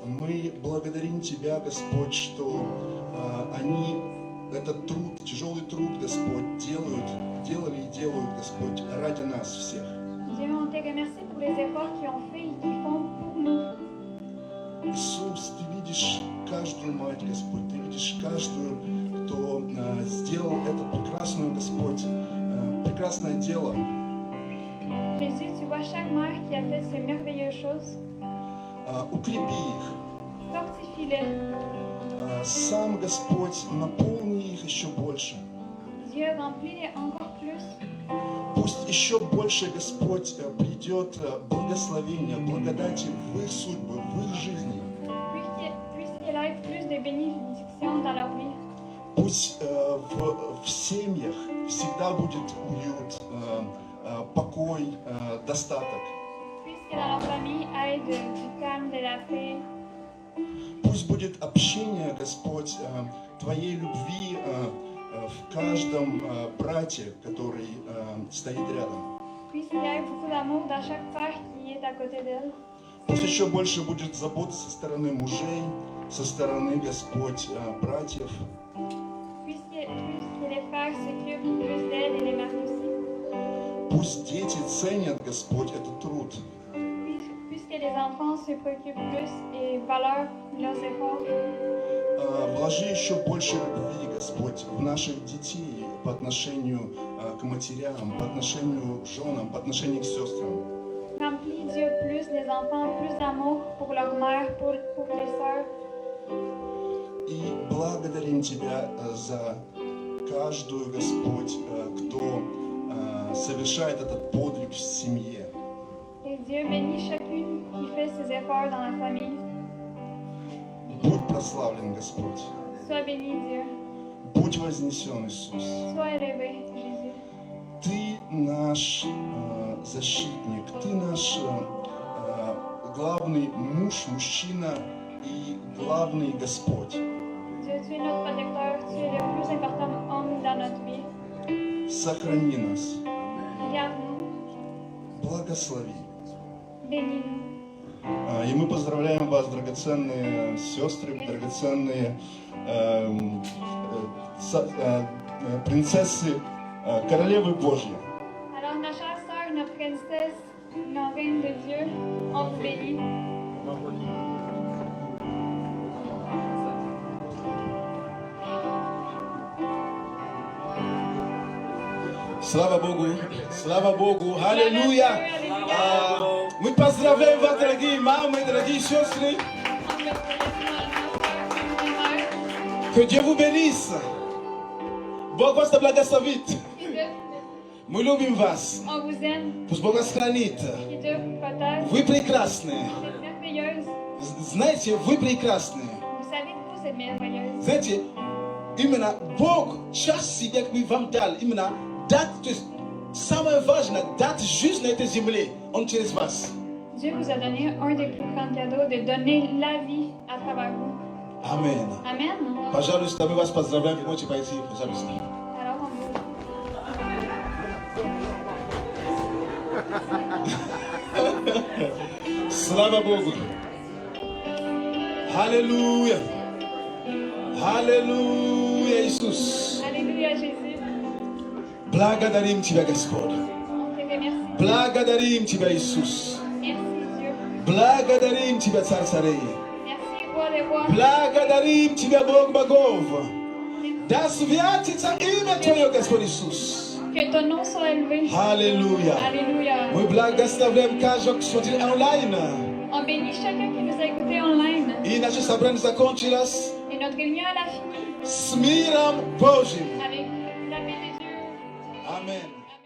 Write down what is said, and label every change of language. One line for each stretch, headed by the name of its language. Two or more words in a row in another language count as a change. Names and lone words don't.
Russian: Мы благодарим Тебя, Господь, что они этот труд, тяжелый труд, Господь, делали и делают, Господь, ради нас всех.
French: Dieu, on te remercie pour les efforts qu'ils ont fait et qu'ils font pour nous.
Russian: Иисус, Ты видишь каждую мать, Господь, Ты видишь каждую, кто сделал это прекрасное, Господь, прекрасное дело.
French: Jésus, tu vois chaque mère qui a fait ces merveilleuses choses.
Russian: Укрепи их.
French: Fortifie-les.
Russian: Сам, Господь, наполни их еще больше.
French: Dieu, remplis-les encore plus.
Russian: Пусть еще больше, Господь, придет благословение, благодати в их судьбы, в их жизни.
French: Puisse-qu'il ait plus de bénédictions dans leur vie.
Russian: Пусть в семьях всегда будет уют, покой, достаток.
French: Puisse que dans leur famille ait du calme, de la paix.
Russian: Пусть будет общение, Господь, Твоей любви в каждом брате, который стоит рядом.
French: Puisse qu'il y ait beaucoup d'amour dans chaque frère qui est à côté d'elle.
Russian: Пусть еще больше будет заботы со стороны мужей, со стороны, Господь, братьев.
French: Puisse que les frères s'occupent plus d'elle et les maris aussi.
Russian: Пусть дети ценят, Господь, этот труд.
French: Puisque les enfants se préoccupent plus et valorent leurs efforts.
Russian: Вложи еще больше любви, Господь, в наших детей по отношению к матерям, по отношению к женам, по отношению к сестрам.
French: Remplis, Dieu, plus les enfants, plus d'amour pour leur mère, pour les sœurs.
Russian: И благодарим Тебя за каждую, Господь, кто совершает этот подвиг в семье.
French: Et Dieu bénit chacune qui fait ses efforts dans la famille.
Russian: Будь прославлен, Господь.
French: Sois béni, Dieu.
Russian: Будь вознесен, Иисус.
French: Sois élevé, Jésus.
Russian: Ты наш защитник, Ты наш главный муж, мужчина и главный Господь.
French: Dieu, tu es notre protecteur, tu es le plus important homme dans notre vie.
Russian: Сохрани нас,
French: Garde-nous,
Russian: благослови.
French: bénis-nous.
Russian: И мы поздравляем вас, драгоценные сестры, драгоценные принцессы, королевы Божьи.
French: Alors, nos chères sœurs, nos princesses, nos reines de Dieu, on vous bénit.
Russian: Слава Богу! Слава Богу! Аллилуйя! Мы поздравляем вас, дорогие мамы, дорогие сестры!
French: Que Dieu vous bénisse!
Russian: Бог вас благословит! Мы любим вас!
French: On vous aime,
Russian: Пусть Бог вас хранит!
French: que Dieu vous protège.
Russian: Вы прекрасны!
French: Vous êtes merveilleuse.
Russian: Знаете, вы прекрасны!
French: Vous savez que vous êtes merveilleuse.
Russian: Знаете, именно Бог час себе вам дал, именно дать, то есть самое важное, дать жизнь на этой земле, Он через вас.
French: Dieu vous a donné un des plus grands cadeaux de donner la vie à travers vous. Amen. Amen.
Russian: Пожалуйста, мы вас поздравляем, вы можете пойти, пожалуйста.
French: Alors, on vous...
Russian: Слава Богу! Аллилуйя! Аллилуйя, Иисус!
French: Alléluia, Jésus.
Russian: Благодарим Тебя, Господь!
French: On te remercie.
Russian: Благодарим Тебя, Иисус!
French: Merci, Dieu.
Russian: Благодарим Тебя, Царь Царей!
French: Merci, Roi des Rois.
Russian: Благодарим Тебя, Бог богов! Да святится имя Твое, Господь Иисус!
French: Que ton nom soit élevé.
Russian: Аллилуйя!
French: Alléluia.
Russian: Мы благословляем каждого, кто смотрит онлайн.
French: On bénit chacun qui nous a écoutés online.
Russian: И наше собрание закончилось
French: Et notre réunion, elle a fini
Russian: с миром Божьим.
French: avec la paix de Dieu.
Russian: Аминь.